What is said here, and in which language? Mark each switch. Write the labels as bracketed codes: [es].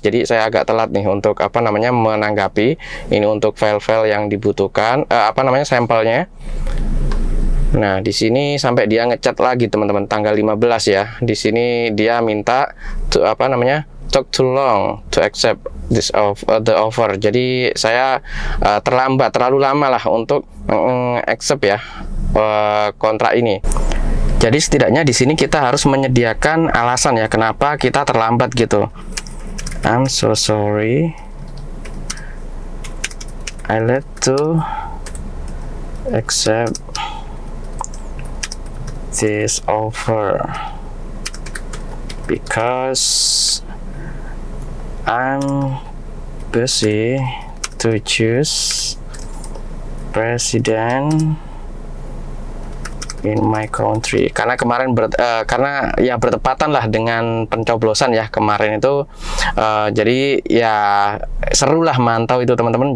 [id] Jadi saya agak telat nih untuk menanggapi. Ini untuk file-file yang dibutuhkan sampelnya. Nah, di sini sampai dia ngecat lagi teman-teman tanggal 15 ya. Di sini dia minta [en] took too long to accept the offer. [id] Jadi saya terlalu lama lah untuk accept ya kontrak ini. Jadi setidaknya di sini kita harus menyediakan alasan ya kenapa kita terlambat gitu. [en] I'm so sorry. I let to accept this offer because I'm busy to choose president in my country. [id] Karena kemarin karena ya bertepatan lah dengan pencoblosan ya kemarin itu, jadi ya seru lah mantau itu teman-teman.